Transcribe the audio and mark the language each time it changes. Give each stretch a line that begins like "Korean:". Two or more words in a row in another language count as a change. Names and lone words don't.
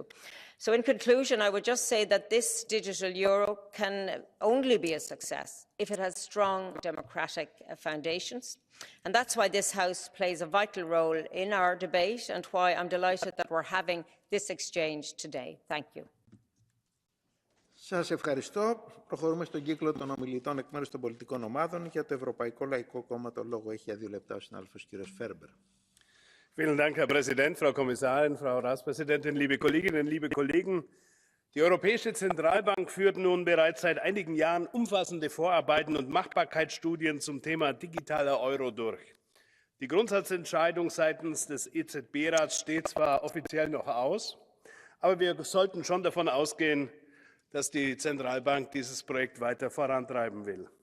English: So in conclusion, I would just say that this digital euro can only be a success if it has strong democratic foundations. And that's why this House plays a vital role in our debate and why I'm delighted that we're having this exchange today. Thank you.
Greek: Σας ευχαριστώ. Προχωρούμε στον κύκλο των ομιλητών εκ μέρους των πολιτικών ομάδων. Για το Ευρωπαϊκό Λαϊκό Κόμμα το λόγο έχει για 2 λεπτά ο συνάδελφος κ. Φέρμπερ.
German: Vielen Dank, Herr Präsident, Frau Kommissarin, Frau Ratspräsidentin, liebe Kolleginnen, liebe Kollegen. Die Europäische Zentralbank führt nun bereits seit einigen Jahren umfassende Vorarbeiten und Machbarkeitsstudien zum Thema digitaler Euro durch. Die Grundsatzentscheidung seitens des EZB-Rats steht zwar offiziell noch aus, aber wir sollten schon davon ausgehen, dass die Zentralbank dieses Projekt weiter vorantreiben will.